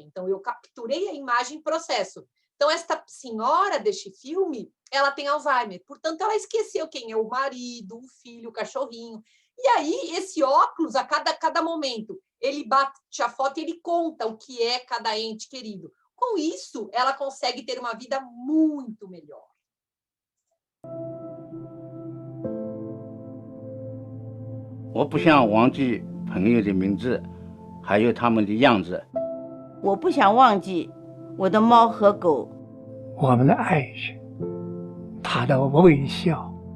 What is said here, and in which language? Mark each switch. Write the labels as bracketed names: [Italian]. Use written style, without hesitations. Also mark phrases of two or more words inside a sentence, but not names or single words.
[Portuguese] Então, eu capturei a imagem em processo. Então, esta senhora deste filme, ela tem Alzheimer. Portanto, ela esqueceu quem é o marido, o filho, o cachorrinho. E aí, esse óculos, a cada momento, ele bate a foto e ele conta o que é cada ente querido. Com isso, ela consegue ter uma vida muito melhor. [Chinese] 我不想忘记朋友的名字，还有他们的样子。我不想忘记我的猫和狗。我们的爱人，他的微笑。